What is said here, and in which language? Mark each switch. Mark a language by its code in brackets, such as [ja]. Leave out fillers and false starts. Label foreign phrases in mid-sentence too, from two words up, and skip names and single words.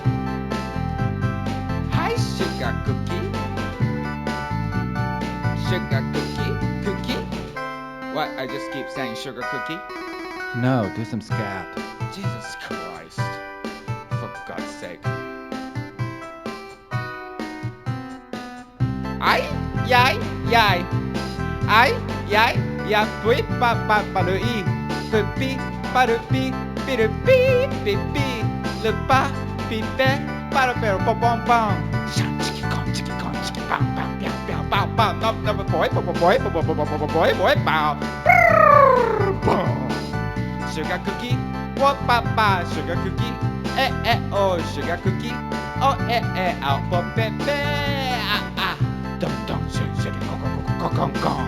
[en] Hi, sugar cookie. Sugar cookie, cookie. What? I just keep saying sugar cookie? No, do some scat. Jesus Christ. For God's sake. Ay, yay, yay. Ay, yay, ya pui pa pa pa le i. Pupi, pa le pi, pi le pi, pi pi. Le pa, pi pe, pa le pe, pom pom pom. Shan chiki kong, chiki pam pam, piao piao pow pow. No, no, boy, boy, pow. Boom. Sugar cookie, what papa, sugar cookie, oh, sugar cookie, oh, oh, pop, pepe, ah, dum, sugar, gong.